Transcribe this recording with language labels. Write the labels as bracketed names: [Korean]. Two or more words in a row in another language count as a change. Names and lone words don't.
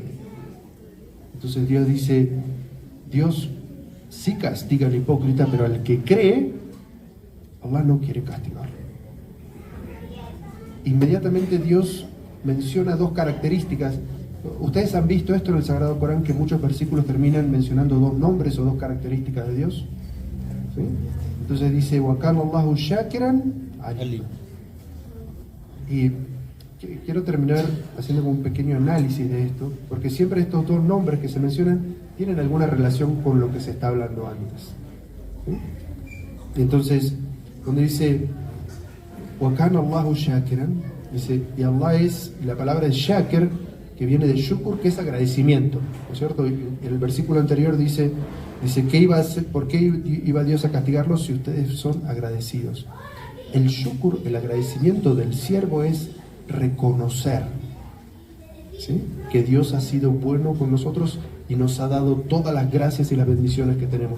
[Spanish] Entonces Dios dice, Dios sí castiga al hipócrita, pero al que cree, Allah no quiere castigarlo. Inmediatamente Dios menciona dos características. ¿Ustedes han visto esto en el Sagrado Corán, que muchos versículos terminan mencionando dos nombres o dos características de Dios? ¿Sí? Entonces dice, [Arabic] وكان الله شاكرا عليم. [Spanish] Y quiero terminar haciendo un pequeño análisis de esto, porque siempre estos dos nombres que se mencionan tienen alguna relación con lo que se está hablando antes. ¿Sí? Entonces, cuando dice [Arabic] وكان الله شاكرا, [Spanish] dice, y Allah es, la palabra es shakir, que viene de shukur, que es agradecimiento, ¿no es cierto? Y el versículo anterior dice ¿qué iba a hacer, ¿por qué iba Dios a castigarlos si ustedes son agradecidos? El shukur, el agradecimiento del siervo, es reconocer, ¿sí?, que Dios ha sido bueno con nosotros y nos ha dado todas las gracias y las bendiciones que tenemos.